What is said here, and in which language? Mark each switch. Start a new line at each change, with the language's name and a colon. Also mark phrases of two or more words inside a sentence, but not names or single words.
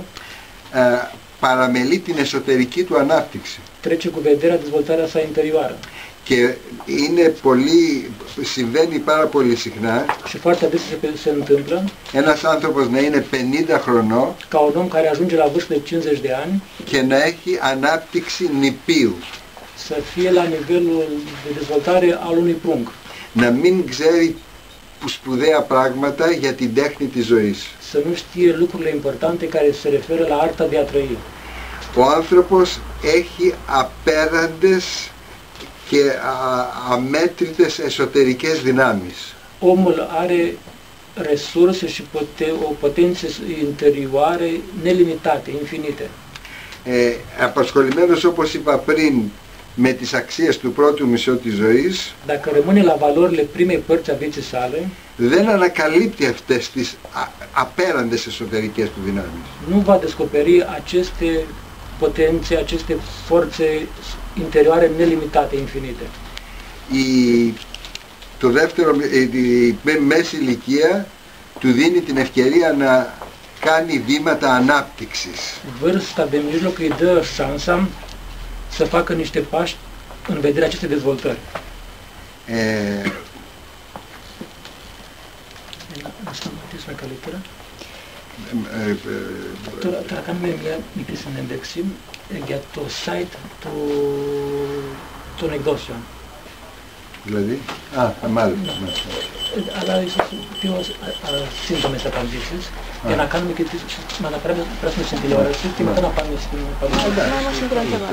Greek: παραμελεί την εσωτερική του ανάπτυξη.
Romanian: trece cu vederea dezvoltarea sa interioară.
Greek: Και συμβαίνει πάρα πολύ συχνά
Romanian: Și foarte adesea se întâmplă
Greek: ένας άνθρωπος να είναι 50 χρονών
Romanian: ca un om care ajunge la vârstă de 50 de ani
Greek: και να έχει ανάπτυξη νηπίου,
Romanian: să fie la nivelul de dezvoltare al unui prunc,
Greek: να μην ξέρει σπουδαία πράγματα για την τέχνη της ζωής.
Romanian: să nu știe lucrurile importante care se referă la arta de a trăi.
Greek: Ο άνθρωπος έχει απέραντες και αμέτρητες εσωτερικές δυνάμεις.
Romanian: Omul are resurse și potențe interioare nelimitate, infinite.
Greek: Απασχολημένος, όπως είπα πριν, με τις αξίες του πρώτου μισού της ζωής,
Romanian: Dacă rămâne la valorile primei părți a vieții sale,
Greek: δεν ανακαλύπτει αυτές τις απέραντες εσωτερικές του δυνάμεις.
Romanian: nu va descoperi aceste potențe, aceste forțe interioare nelimitate, infinite.
Greek: Το δεύτερο, η μέση ηλικία του δίνει την ευκαιρία να κάνει βήματα ανάπτυξης.
Romanian: Vârsta de mijloc îi dă șansa să facă niște pași în vederea acestei dezvoltări. Asta mă știți mai calitate?
Greek: Τώρα κάνουμε μια μικρή συνέντευξη για το site των εκδόσεων. Δηλαδή, μάλιστα. Αλλά ίσως πιο σύντομες απαντήσεις για να κάνουμε και να περάσουμε στην τηλεόραση και μετά να πάμε στην παρουσίαση.